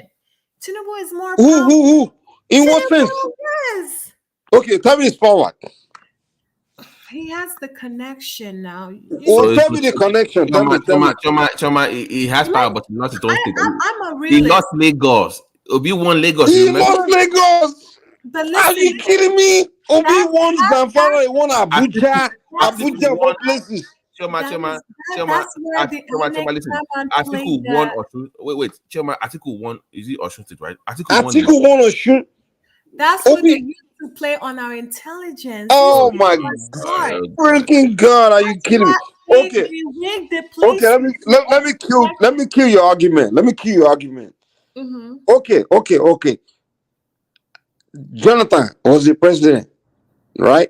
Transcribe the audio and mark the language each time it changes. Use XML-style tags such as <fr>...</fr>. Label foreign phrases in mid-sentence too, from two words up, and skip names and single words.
<en>Tinubu is more powerful. Who? In what sense? Yes. Okay, tell me his power. He has the connection now. Tell me the connection. Choma, he has power, but not his own state. He lost Lagos. Obi won Lagos. He lost Lagos. Are you kidding me? Obi won Zamfara. He won Abuja. Abuja, what places? Choma, listen. Atiku won Osun. Wait. Choma, Atiku won. Is it Osun State, right? Atiku won Osun. That's what they used to play on our intelligence. Oh my God! Freaking God! Are you kidding me? Okay. Let me kill your argument. Mm-hmm. Okay. Jonathan was the president, right?</en>